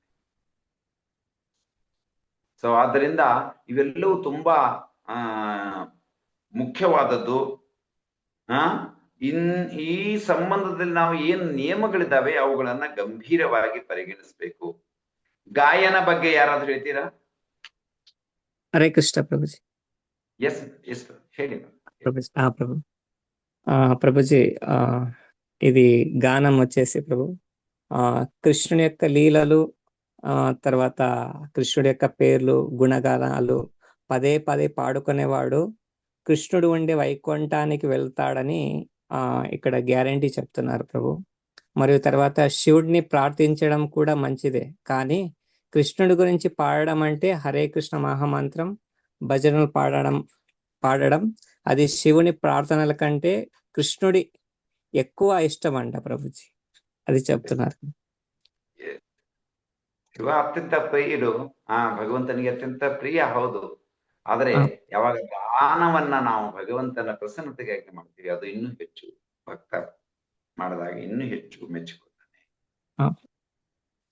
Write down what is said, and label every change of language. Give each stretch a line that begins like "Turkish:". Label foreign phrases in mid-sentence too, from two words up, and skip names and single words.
Kannada: ಸೊ ಆದ್ದರಿಂದ ಇವೆಲ್ಲವೂ ತುಂಬಾ ಮುಖ್ಯವಾದದ್ದು. ಈ ಸಂಬಂಧದಲ್ಲಿ ನಾವು ಏನ್ ನಿಯಮಗಳಿದಾವೆ ಅವುಗಳನ್ನ ಗಂಭೀರವಾಗಿ ಪರಿಗಣಿಸಬೇಕು. ಗಾಯನ ಬಗ್ಗೆ ಯಾರಾದ್ರೂ ಹೇಳ್ತೀರಾ? ಹರೇ ಕೃಷ್ಣ ಪ್ರಭುಜಿ.
English: yes yes
Kannada: ಹೇಳಿ
Telugu: ప్రభుజీ. ప్రభు ప్రభుజీ, ఇది గానం వచ్చేసి ప్రభు కృష్ణుని యొక్క లీలలు, తర్వాత కృష్ణుడి యొక్క పేర్లు, గుణగానాలు పదే పదే పాడుకునేవాడు కృష్ణుడు ఉండే వైకుంఠానికి వెళ్తాడని ఇక్కడ గ్యారంటీ చెప్తున్నారు ప్రభు. మరియు తర్వాత శివుడిని ప్రార్థించడం కూడా మంచిదే, కానీ కృష్ణుడి గురించి పాడడం అంటే హరే కృష్ణ మహామంత్రం, భజనలు పాడడం అది శివుని ప్రార్థనల కంటే కృష్ణుడి ఎక్కువ ఇష్టం అంట ప్రభుజీ, అది చెప్తున్నారు.
Kannada: ಶಿವ ಅತ್ಯಂತ ಪ್ರಿಯರು, ಭಗವಂತನಿಗೆ ಅತ್ಯಂತ ಪ್ರಿಯ, ಹೌದು. ಆದ್ರೆ ಯಾವಾಗ ಗಾನವನ್ನ ನಾವು ಭಗವಂತನ ಪ್ರಸನ್ನತೆಗಾಗಿ ಮಾಡ್ತೀವಿ ಅದು ಇನ್ನೂ ಹೆಚ್ಚು, ಭಕ್ತ ಮಾಡಿದಾಗ ಇನ್ನೂ ಹೆಚ್ಚು ಮೆಚ್ಚಿಕೊಳ್ತಾನೆ.